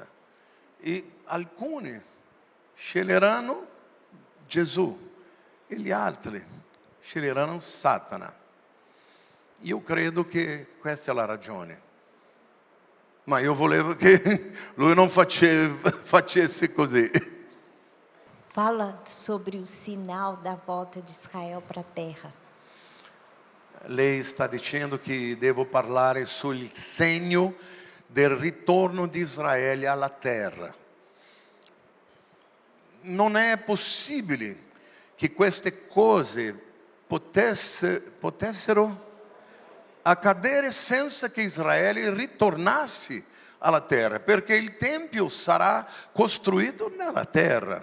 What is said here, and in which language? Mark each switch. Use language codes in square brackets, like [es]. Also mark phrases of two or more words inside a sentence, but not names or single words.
[it] E alcuni sceglieranno Gesù e gli altri sceglieranno Satana. Io credo che questa è la ragione. Ma io volevo che lui non facesse così. [pt] Fala sobre o sinal da volta de Israel para a terra. [it] Lei sta dicendo che devo parlare sul segno del ritorno di Israele alla terra. Non è possibile che queste cose potessero accadere senza che Israele ritornasse alla terra, perché il Tempio sarà costruito nella terra.